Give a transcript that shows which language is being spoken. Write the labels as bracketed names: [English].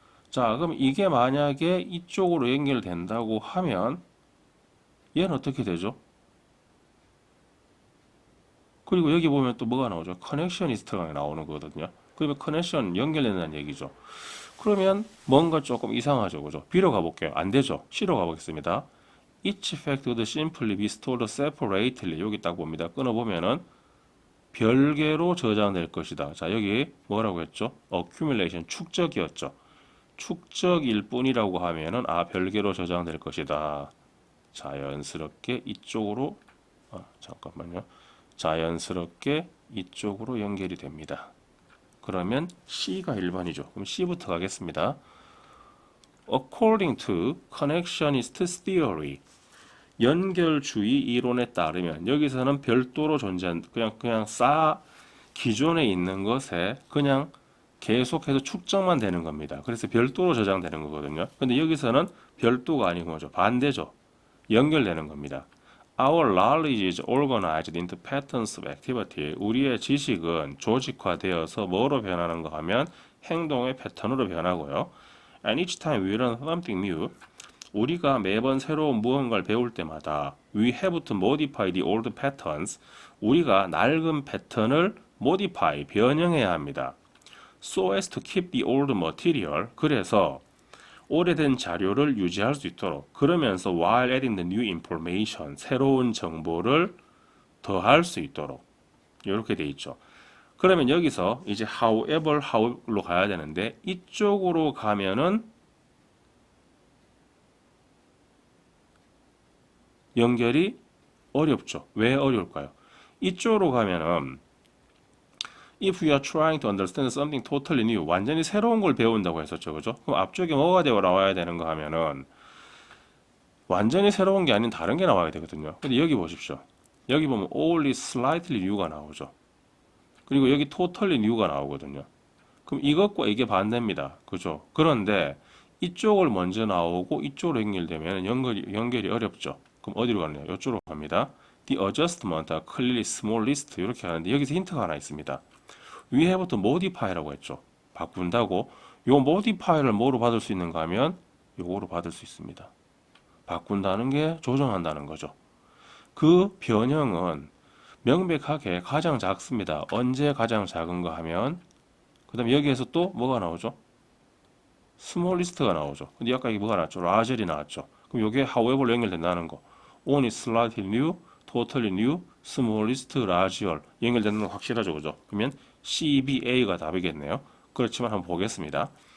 [Korean] 자, 그럼 이게 만약에 이쪽으로 연결된다고 하면 얘는 어떻게 되죠? 그리고 여기 보면 또 뭐가 나오죠? 커넥셔니스트가 나오는 거거든요. 그러면 커넥션 연결된다는 얘기죠. 그러면 뭔가 조금 이상하죠, 그죠? B로 가볼게요. 안 되죠? C로 가보겠습니다. [English] Each fact would simply be stored separately. [Korean] 여기 딱 봅니다. 끊어보면은 별개로 저장될 것이다. 자, 여기 뭐라고 했죠? accumulation, 축적이었죠. 축적일 뿐이라고 하면은 별개로 저장될 것이다. 자연스럽게 이쪽으로 잠깐만요. 자연스럽게 이쪽으로 연결이 됩니다. 그러면 C가 1번이죠. 그럼 C부터 가겠습니다. [English] According to connectionist theory, [Korean] 연결주의 이론에 따르면 여기서는 별도로 존재한 그냥 기존에 있는 것에 그냥 계속해서 축적만 되는 겁니다. 그래서 별도로 저장되는 거거든요. 근데 여기서는 별도가 아니고 뭐죠? 반대죠. 연결되는 겁니다. [English] Our knowledge is organized into patterns of activity. [Korean] 우리의 지식은 조직화되어서 뭐로 변하는가 하면 행동의 패턴으로 변하고요. [English] And each time we learn something new, [Korean] 우리가 매번 새로운 무언가를 배울 때마다 [English] we have to modify the old patterns. [Korean] 우리가 낡은 패턴을 modify, 변형해야 합니다. [English] So as to keep the old material. [Korean] 그래서 오래된 자료를 유지할 수 있도록 그러면서 [English] while adding the new information [Korean] 새로운 정보를 더할 수 있도록 이렇게 돼 있죠. 그러면 여기서 이제 how로 가야 되는데 이쪽으로 가면은 연결이 어렵죠. 왜 어려울까요? 이쪽으로 가면은 [English] If we are trying to understand something totally new, [Korean] 완전히 새로운 걸 배운다고 했었죠, 그죠? 그럼 앞쪽에 뭐가 되어 나와야 되는가 하면은 완전히 새로운 게 아닌 다른 게 나와야 되거든요. 근데 여기 보십시오. 여기 보면 only slightly new가 나오죠. 그리고 여기 totally new가 나오거든요. 그럼 이것과 이게 반대입니다, 그죠? 그런데 이쪽을 먼저 나오고 이쪽으로 연결되면 연결이 어렵죠. 그럼 어디로 가느냐? 이쪽으로 갑니다. [English] The adjustment are clearly smallest [Korean] 이렇게 하는데 여기서 힌트가 하나 있습니다. [English] We have to modify라고 [Korean] 했죠. 바꾼다고. 요 modify를 뭐로 받을 수 있는가 하면 요거로 받을 수 있습니다. 바꾼다는 게 조정한다는 거죠. 그 변형은 명백하게 가장 작습니다. 언제 가장 작은가 하면 그 다음에 여기에서 또 뭐가 나오죠? smallest가 나오죠. 근데 아까 이게 뭐가 나왔죠? larger이 나왔죠. 그럼 이게 however로 연결된다는 거. only slightly new, totally new, smallest, larger 연결되는 건 확실하죠, 그죠? 그러면 CBA가 답이겠네요. 그렇지만 한번 보겠습니다.